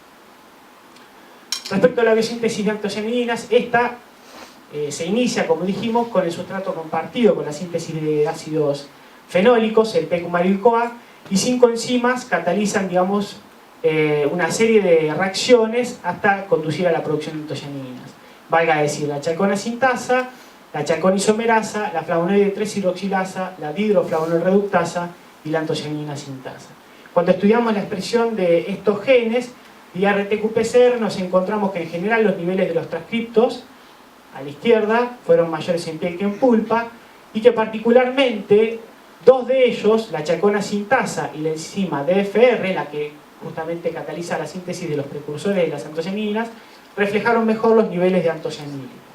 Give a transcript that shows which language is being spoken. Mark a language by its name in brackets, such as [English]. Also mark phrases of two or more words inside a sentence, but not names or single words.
[Spanish] Respecto a la biosíntesis de antocianidinas, esta se inicia, como dijimos, con el sustrato compartido, con la síntesis de ácidos fenólicos, el PQMARIL-CoA, y 5 enzimas catalizan, digamos, una serie de reacciones hasta conducir a la producción de antocianinas. Valga decir, la chalcona sintasa, la chalcona isomerasa, la flavonoide 3-hidroxilasa, la dihidroflavonoide reductasa y la antocianina sintasa. Cuando estudiamos la expresión de estos genes, vía RT-qPCR, nos encontramos que en general los niveles de los transcriptos a la izquierda fueron mayores en piel que en pulpa, y que particularmente dos de ellos, la chalcona sintasa y la enzima DFR, la que justamente cataliza la síntesis de los precursores de las antocianinas, reflejaron mejor los niveles de antocianina.